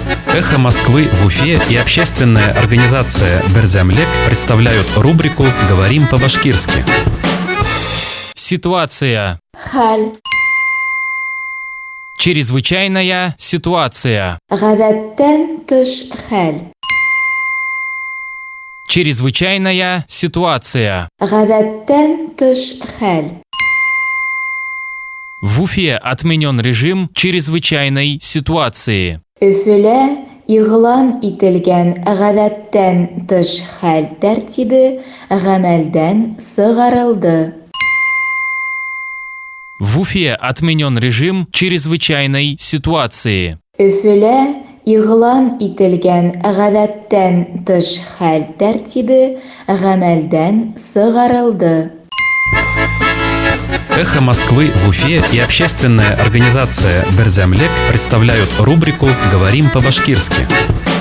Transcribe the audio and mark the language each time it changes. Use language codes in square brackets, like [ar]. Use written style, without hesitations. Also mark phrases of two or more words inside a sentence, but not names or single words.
[ru] Эхо Москвы в Уфе и общественная организация Берзямлек представляют рубрику «Говорим по-башкирски». Ситуация. [ba] Халь. [ru] Чрезвычайная ситуация. [ba] Гадаттан тыш халь. [ru] Чрезвычайная ситуация. [ba] Гадаттан тыш халь. [ru] В Уфе отменен режим чрезвычайной ситуации. [ba] Өфөлә игълан ителгән гадаттан тыш хәл тәртибе гамәлдән сыгарылды. [ru] В Уфе отменен режим чрезвычайной ситуации. [ba] Өфөлә игълан ителгән гадаттан тыш хәл тәртибе гамәлдән сыгарылды. [ru] Эхо Москвы в Уфе и общественная организация Берзямлек представляют рубрику «Говорим по-башкирски».